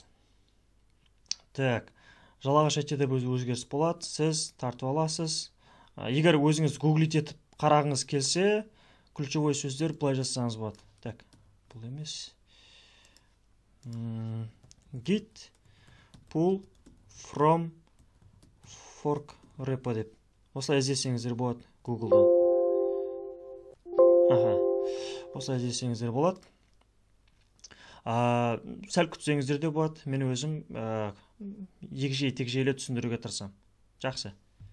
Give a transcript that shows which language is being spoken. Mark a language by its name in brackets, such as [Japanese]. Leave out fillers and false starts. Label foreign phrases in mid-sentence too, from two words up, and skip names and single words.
[Kazakh] Так, жалағаш IT-де өзгеріс болады, сіз тартып аласыз. Егер өзіңіз гуглить етіп қарағыңыз келсе, ключевой сөздер былай жазсаңыз болады. Так, бұл емес. [English] Git pull from fork repo [Kazakh] деп. Осылай іздесеңіздер болады Google-да. Осылай іздесеңіздер болады. Сәл күтсеңіздер де болады. Мен өзім егжей-тегжейлі түсіндіруге тырысамын. Жақсы.